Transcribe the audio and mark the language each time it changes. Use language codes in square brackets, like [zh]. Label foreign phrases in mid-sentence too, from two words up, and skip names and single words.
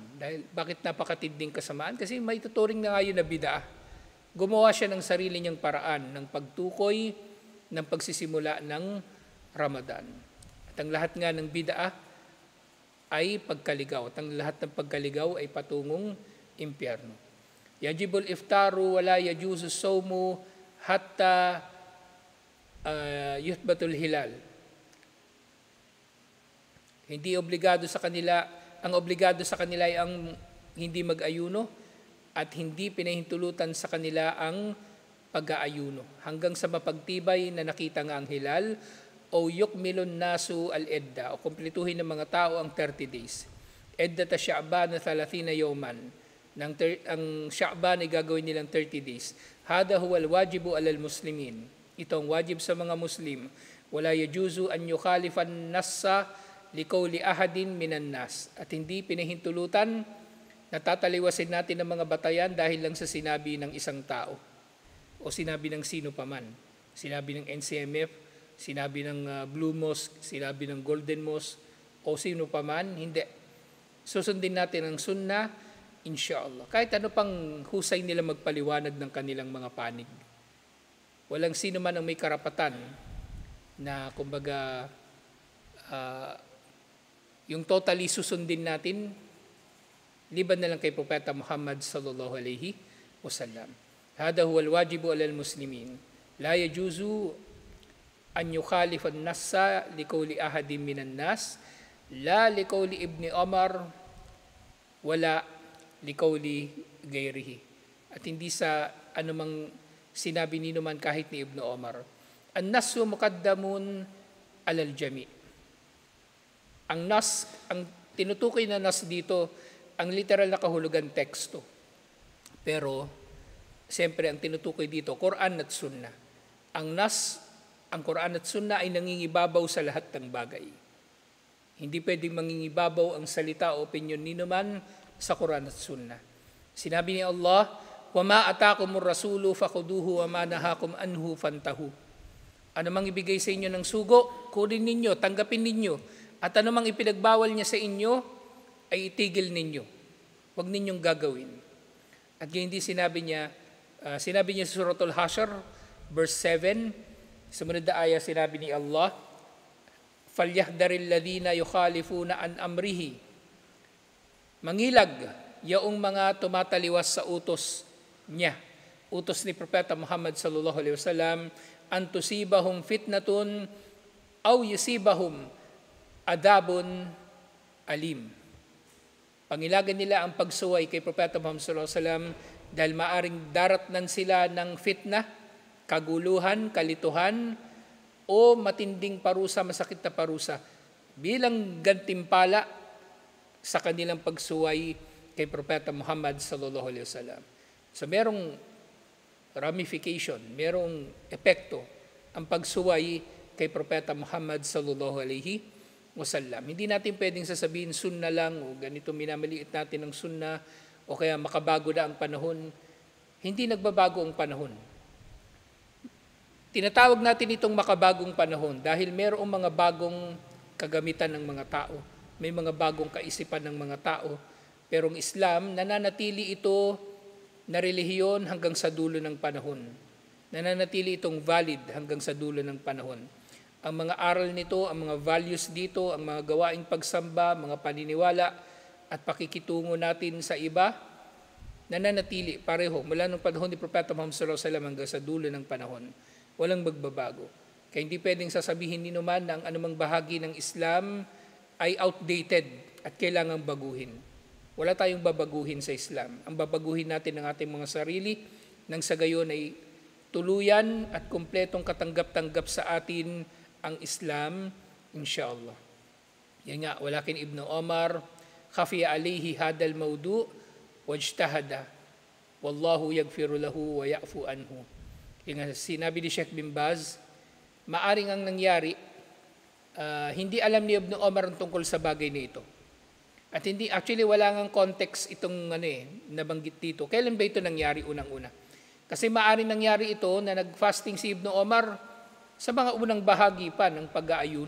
[tl] Dahil bakit napakatinding kasamaan? Kasi may tuturing na nga yun na bid'ah. Gumawa siya ng sarili niyang paraan ng pagtukoy ng pagsisimula ng Ramadan. At ang lahat nga ng bid'ah ay pagkaligaw. At ang lahat ng pagkaligaw ay patungong impyerno. [ar] يجب الإفطار ولا يجوز الصوم حتى يثبت الهلال. [tl] Hindi obligado sa kanila, ang obligado sa kanila ay ang hindi mag-ayuno at hindi pinahintulutan sa kanila ang pag-aayuno hanggang sa mapagtibay na nakita nga ang hilal o [ar] يكمل الناس العدة [tl] o kumpletuhin ng mga tao ang 30 days. [ar] عدة شعبان 30 يوما. [tl] Ang Sha'ban ay gagawin nilang 30 days. [ar] هذا هو الواجب على المسلمين. [tl] Ito ang wajib sa mga Muslim. [ar] ولا يجوز أن يخالف النص لقول أحد من الناس. [tl] At hindi pinahintulutan na tataliwasin natin ang mga batayan dahil lang sa sinabi ng isang tao o sinabi ng sino paman. Sinabi ng NCMF, sinabi ng Blue Mosque, sinabi ng Golden Mosque o sino paman, hindi. Susundin natin ang sunnah, Inshallah. Kahit ano pang husay nila magpaliwanag ng kanilang mga panig. Walang sino man ang may karapatan na kumbaga yung totally susundin natin liban na lang kay Propeta Muhammad [ar] صلى الله عليه وسلم. هذا هو الواجب على المسلمين. لا يجوز أن يخالف النص لقول أحد من الناس، لا لقول ابن عمر ولا لقول غيره. [tl] At hindi sa anumang sinabi ni naman kahit ni Ibn Umar. [ar] النص مقدم على الجميع'. [tl] Ang nas, ang tinutukoy na nas dito, ang literal na kahulugan teksto. Pero, siyempre, ang tinutukoy dito, Quran at Sunnah. Ang nas, ang Quran at Sunnah ay nangingibabaw sa lahat ng bagay. Hindi pwedeng mangingibabaw ang salita o opinion ni naman sa Quran at Sunnah. Sinabi ni Allah, [ar] وَمَا أَتَاكُمُ الرَّسُولُ فَخُذُوهُ وَمَا نَهَاكُمْ عَنْهُ فَانْتَهُوا. [tl] Ano mang ibigay sa inyo ng sugo, kunin ninyo, tanggapin ninyo. At ano mang ipinagbawal niya sa inyo, ay itigil ninyo. Huwag ninyong gagawin. At ganyan din sinabi niya sa Suratul Hashr, verse 7, sumunod na ayah, sinabi ni Allah, [ar] فَلْيَحْذَرِ الَّذِينَ يُخَالِفُونَ عَنْ أَمْرِهِ. [tl] Mangilag yaong mga tumataliwas sa utos niya, utos ni Propeta Muhammad [ar] صلى الله عليه وسلم, أن تصيبهم فتنة أو يصيبهم عذاب أليم. [tl] Pangilagan nila ang pagsuway kay Propeta Muhammad [ar] صلى الله عليه وسلم [tl] dahil maaring daratnan sila ng fitna, kaguluhan, kalituhan, o matinding parusa, masakit na parusa bilang gantimpala sa kanilang pagsuway kay Propeta Muhammad [ar] صلى الله عليه وسلم. [tl] So merong ramification, merong epekto ang pagsuway kay Propeta Muhammad [ar] صلى الله عليه وسلم. [tl] Hindi natin pwedeng sasabihin sunna lang o ganito minamaliit natin ng sunna o kaya makabago na ang panahon. Hindi nagbabago ang panahon. Tinatawag natin itong makabagong panahon dahil mayroong mga bagong kagamitan ng mga tao. May mga bagong kaisipan ng mga tao. Pero ang Islam, nananatili ito na relihiyon hanggang sa dulo ng panahon. Nananatili itong valid hanggang sa dulo ng panahon. Ang mga aral nito, ang mga values dito, ang mga gawaing pagsamba, mga paniniwala at pakikitungo natin sa iba, nananatili pareho mula ng panahon ni Propeta Muhammad [ar] صلى الله عليه وسلم [tl] hanggang sa dulo ng panahon. Walang magbabago. Kaya hindi pwedeng sasabihin ni naman na ang anumang bahagi ng Islam ay outdated at kailangang baguhin. Wala tayong babaguhin sa Islam. Ang babaguhin natin ng ating mga sarili nang sa gayon ay tuluyan at kumpletong katanggap-tanggap sa atin ang Islam, inshallah. Yan nga, [ar] ولكن ابن عمر، خفي عليه هذا الموضوع، واجتهد، والله يغفر له ويعفو عنه. [tl] Yung sinabi ni Sheikh bin Baz, maaring ang nangyari, hindi alam ni Ibn Umar ang tungkol sa bagay na ito. At hindi, actually wala ngang context itong nabanggit dito. Kailan ba ito nangyari unang-una? Kasi maaring nangyari ito na nag-fasting si Ibn Umar sa mga unang bahagi pa ng pag-aayuno.